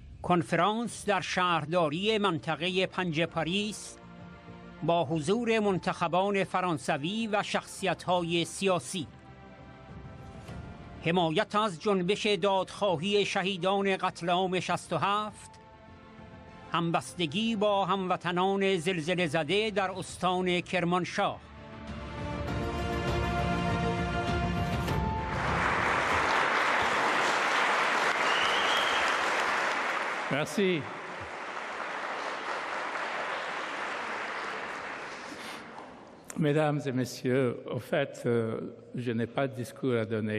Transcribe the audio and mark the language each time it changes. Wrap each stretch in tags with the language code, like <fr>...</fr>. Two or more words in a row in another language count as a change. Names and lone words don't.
<fa>کنفرانس در شهرداری منطقه پنج پاریس با حضور منتخبان فرانسوی و شخصیت‌های سیاسی. حمایت از جنبش دادخواهی شهیدان قتل عام 67، همبستگی با هموطنان زلزله زده در استان کرمانشاه.</fa> <fr>Merci. Mesdames et messieurs, au fait, je n'ai pas de discours à donner.</fr>